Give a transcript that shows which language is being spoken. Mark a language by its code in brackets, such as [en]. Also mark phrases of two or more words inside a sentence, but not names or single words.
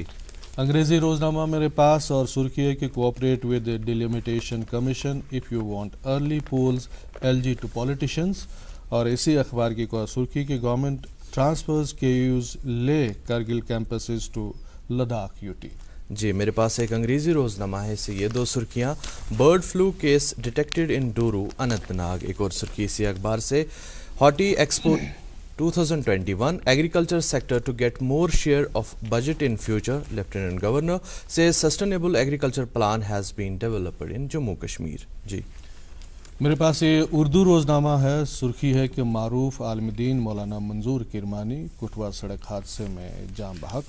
[ur] انگریزی روزنامہ میرے پاس اور سرخی ہے کہ [en] cooperate with delimitation commission if you want early polls LG to politicians. [ur] اور اسی اخبار کی سرخی کہ [en] government transfers KU's Leh Kargil campuses to Ladakh UT. [ur] جی میرے پاس ایک انگریزی روزنامہ ہے، اس سے یہ دو سرخیاں: [en] bird flu case detected in Dooru Anantnag. [ur] ایک اور سرخی اسی اخبار سے: [en] Haati Expo 2021 agriculture sector to get more share of budget in future. Lieutenant Governor says sustainable agriculture plan has been developed in Jammu Kashmir. [ur] جی میرے پاس یہ اردو روزنامہ ہے، سرخی ہے کہ معروف عالم دین مولانا منظور کرمانی کٹھوا سڑک حادثے میں جاں بحق.